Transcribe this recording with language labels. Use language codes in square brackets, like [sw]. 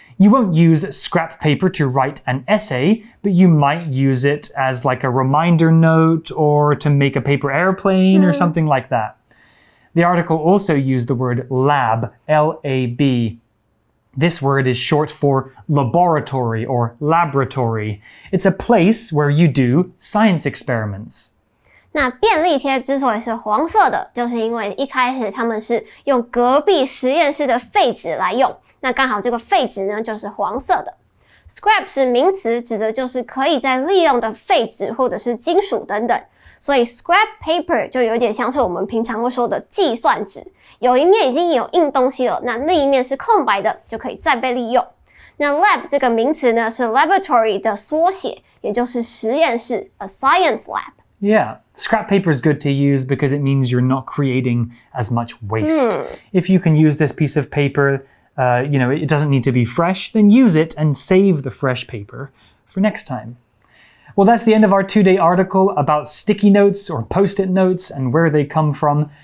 [en] You won't use scrap paper to write an essay, but you might use it as like a reminder note or to make a paper airplane or something like that. The article also used the word lab, L-A-B. This word is short for laboratory or laboratory. It's a place where you do science experiments. [zh] 那便利贴之所以是黄色的，就是因为一开始他们是用隔壁实验室的废纸来用，那刚好这个废纸呢就是黄色的。 Scrap 是名词，指的就是可以再利用的废纸或者是金属等等。所以 scrap paper 就有点像是我们平常会说的计算纸，有一面已经有印东西了，那另一面是空白的，就可以再被利用。那 lab 这个名词呢是 laboratory 的缩写，也就是实验室 [en] a science lab. Yeah, scrap paper is good to use because it means you're not creating as much waste. If you can use this piece of paper, it doesn't need to be fresh, then use it and save the fresh paper for next time. Well, that's the end of our 2-day article about sticky notes or post-it notes and where they come from.